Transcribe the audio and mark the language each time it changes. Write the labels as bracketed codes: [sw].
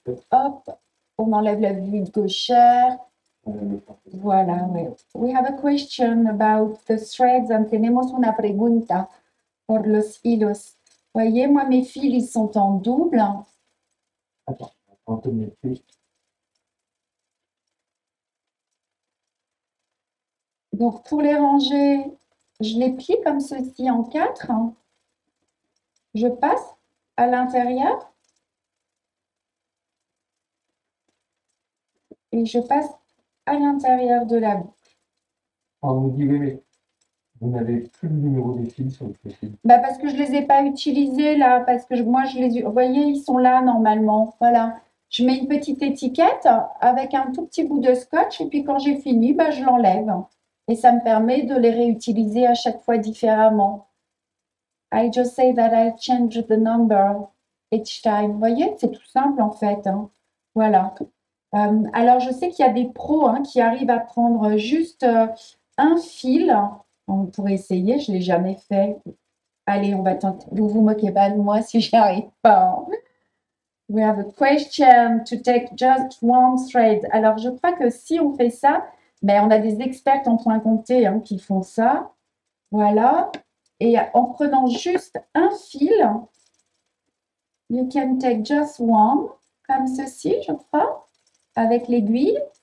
[fr] hop, on enlève la vue de gauchère. Voilà, oui. [en] We have a question about the threads. [es] Tenemos una pregunta por los hilos. [fr] Voyez, moi, mes fils, ils sont en double. Attends, on te met plus. Donc, pour les ranger, je les plie comme ceci en 4. Je passe à l'intérieur et je passe à l'intérieur de la boucle. On nous dit, oui, vous n'avez plus le numéro des fils sur le fil. Bah parce que je ne les ai pas utilisés là, parce que moi, vous voyez, ils sont là normalement. Voilà. Je mets une petite étiquette avec un tout petit bout de scotch et puis quand j'ai fini, bah, je l'enlève. Et ça me permet de les réutiliser à chaque fois différemment. [en] I just say that I change the number each time. [fr] Vous voyez, c'est tout simple en fait. Hein. Voilà. Alors, je sais qu'il y a des pros qui arrivent à prendre juste un fil. On pourrait essayer, je ne l'ai jamais fait. Allez, on va tenter. Vous moquez pas de moi si j'y arrive pas. [en] We have a question to take just one thread. [fr] Alors, je crois que si on fait ça, mais on a des experts en point compté qui font ça. Voilà. Et en prenant juste un fil, [en] you can take just one, [fr] comme ceci, je crois, avec l'aiguille.